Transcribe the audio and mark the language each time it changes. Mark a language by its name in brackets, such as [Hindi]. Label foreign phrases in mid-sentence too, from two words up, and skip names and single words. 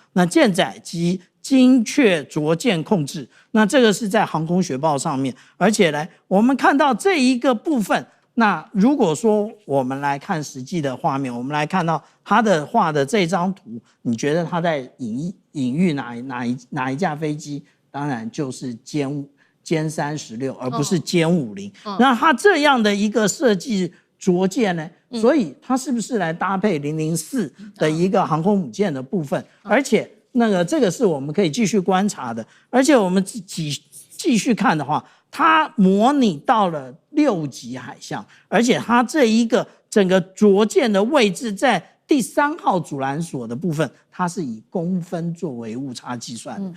[Chinese] 那艦載機精確着艦控制，那這個是在航空學報上面。而且呢，我們看到這一個部分，那如果說我們來看實際的畫面，我們來看到他的畫的這張圖，你覺得他在隱喻哪一架飛機？當然就是殲36，而不是殲50。那它這樣的一個設計着艦呢，所以它是不是來搭配004的一個航空母艦的部分？而且這個是我們可以繼續觀察的。而且我們繼續看的話，它模擬到了6級海象，而且它這一個整個着艦的位置在第3號阻攔索的部分，它是以公分作為誤差計算的。